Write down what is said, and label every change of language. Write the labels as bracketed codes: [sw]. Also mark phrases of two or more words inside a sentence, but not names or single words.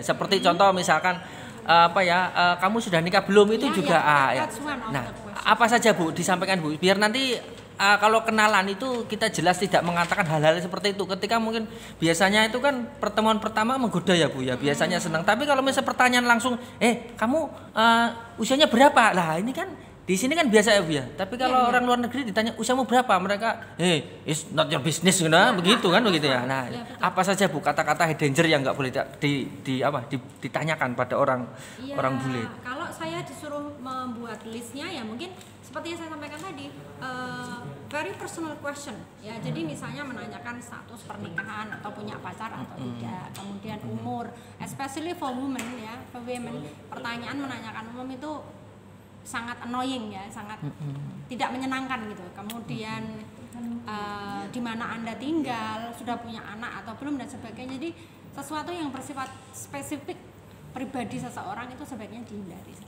[id] Seperti contoh misalkan kamu sudah nikah belum, itu juga Nah, apa saja Bu disampaikan Bu, biar nanti kalau kenalan itu kita jelas tidak mengatakan hal-hal seperti itu. Ketika mungkin biasanya itu kan pertemuan pertama menggoda ya Bu ya, biasanya senang. Tapi kalau misalnya pertanyaan langsung, kamu usianya berapa? Lah ini kan di sini kan biasa ya Bu ya. Tapi kalau orang luar negeri ditanya usiamu berapa, mereka [en] it's not your business [id] begitu ya. Nah, apa saja Bu kata-kata danger yang nggak boleh ditanyakan pada orang bule? Kalau saya disuruh membuat listnya ya mungkin seperti yang saya sampaikan tadi, [en] very personal question ya. [id] Jadi misalnya menanyakan status pernikahan atau punya pacar atau tidak, kemudian umur, [en] especially for women ya, for women, [id] pertanyaan menanyakan umur itu sangat annoying ya, sangat tidak menyenangkan gitu. Kemudian di mana Anda tinggal, sudah punya anak atau belum dan sebagainya. Jadi sesuatu yang bersifat spesifik pribadi seseorang itu sebaiknya dihindari saja.